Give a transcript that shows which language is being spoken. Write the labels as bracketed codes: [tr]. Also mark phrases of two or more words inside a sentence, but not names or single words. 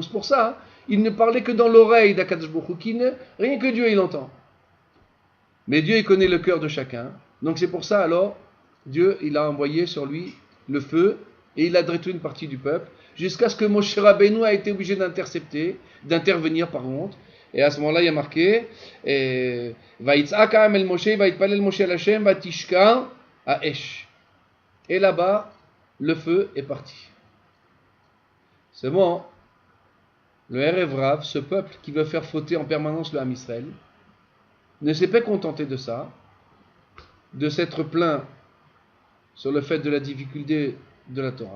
[fr] C'est pour ça, ils ne parlaient que dans l'oreille d' [he] הקדוש ברוך הוא, [fr] rien que Dieu, il entend. Mais Dieu, il connaît le cœur de chacun. Donc c'est pour ça, alors, Dieu, il a envoyé sur lui le feu, et il a détruit une partie du peuple, jusqu'à ce que Moshe Rabbeinu a été obligé d'intervenir par contre. Et à ce moment-là, il y a marqué [he] ויצעק העם אל משה, ויתפלל משה אל השם, ותשקע האש. [fr] Et là-bas, le feu est parti. C'est bon. Le [he] ערב רב, [fr] ce peuple qui veut faire fauter en permanence le [he] עם ישראל, [fr] ne s'est pas contenté de ça, de s'être plaint sur le fait de la difficulté de la Torah.